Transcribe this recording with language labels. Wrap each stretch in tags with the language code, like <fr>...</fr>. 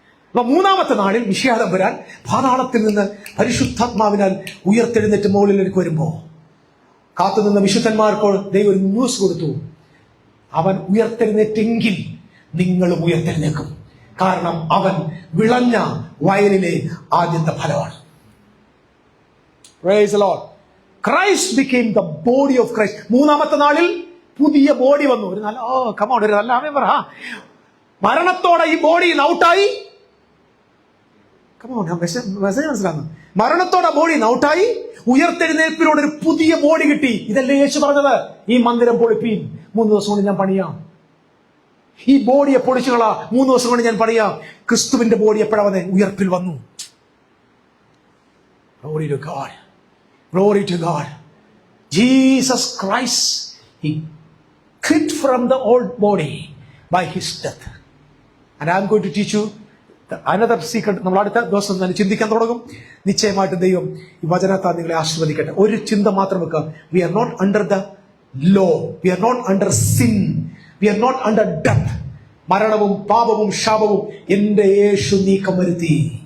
<ml>അപ്പൊ 3-ാമത്തെ നാളിൽ വിഷയാതമ്പുരാൻ പാതാളത്തിൽ നിന്ന് പരിശുദ്ധാത്മാവിനാൽ ഉയർത്തെഴുന്നേറ്റ് മുകളിലേക്ക് വരുമ്പോ കാത്തുനിന്ന വിശുദ്ധന്മാർക്ക് ദൈവം ഒരു ന്യൂസ് കൊടുത്തു. അവൻ ഉയർത്തെഴുന്നേറ്റെങ്കിൽ നിങ്ങളും ഉയർത്തെഴുന്നേക്കും. കാരണം അവൻ വിളഞ്ഞ വയലിലെ ആദ്യത്തെ ഫലമാണ്.</ml> <en>Praise the Lord. Christ became the body of Christ.</en> <ml>3-ാമത്തെ നാളിൽ പുതിയ ബോഡി വന്നു. ഒരു നല്ല ഒരു നല്ല ആമേൻ പറ. മരണത്തോടെ ഈ ബോഡി ഔട്ടായി. മെസ്സേജ് മനസ്സിലാകുന്നു. മരണത്തോടെ ബോഡി ഔട്ടായി, ഉയർത്തെഴുന്നേൽപ്പിനോട് ഒരു പുതിയ ബോഡി കിട്ടി. ഇതല്ലേ യേശു പറഞ്ഞത്? ഈ മന്ദിരം പൊളിപ്പീൻ, 3 ദിവസം കൊണ്ട് ഞാൻ പണിയാം. ഈ ബോഡിയെ പൊളിച്ചുകളാ, 3 ദിവസം കൊണ്ട് ഞാൻ പണിയാം. ക്രിസ്തുവിന്റെ ബോഡി എപ്പോഴാ വന്നേ? ഉയർപ്പിൽ വന്നു.</ml> <en>Glory to God. Glory to God. Jesus Christ, he quit from the old body by his death. And I am going to teach you another secret.</en> <ml>നമ്മൾ അടുത്ത ദിവസം തന്നെ ചിന്തിക്കാൻ തുടങ്ങും. നിശ്ചയമായിട്ട് ദൈവം ഈ വചനത്താൽ നിങ്ങളെ ആശീർവദിക്കട്ടെ. ഒരു ചിന്ത മാത്രം വെക്കുക.</ml> <en>We are not under the law. We are not under sin. We are not under death.</en> <ml>മരണവും പാപവും ശാപവും എന്റെ യേശു നീക്കം വരുത്തി.</ml>